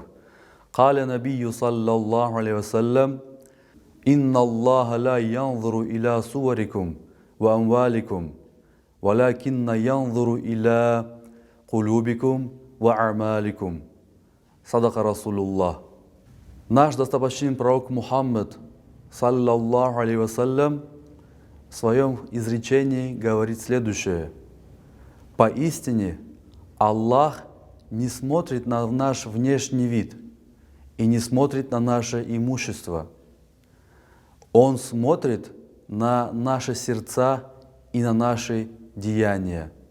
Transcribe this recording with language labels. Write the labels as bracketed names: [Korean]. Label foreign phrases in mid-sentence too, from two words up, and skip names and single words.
[Arabic] قال النبي صلى الله عليه وسلم: «إن الله لا ينظر إلى صوركم وأموالكم، ولكن ينظر إلى قلوبكم وأعمالكم». صدق رسول الله. [Russian] Наш достопочтенный пророк Мухаммад [Arabic] صلى الله عليه وسلم [Russian] в своем изречении говорит следующее: поистине Аллах не смотрит на наш внешний вид и не смотрит на наше имущество. Он смотрит на наши сердца и на наши деяния.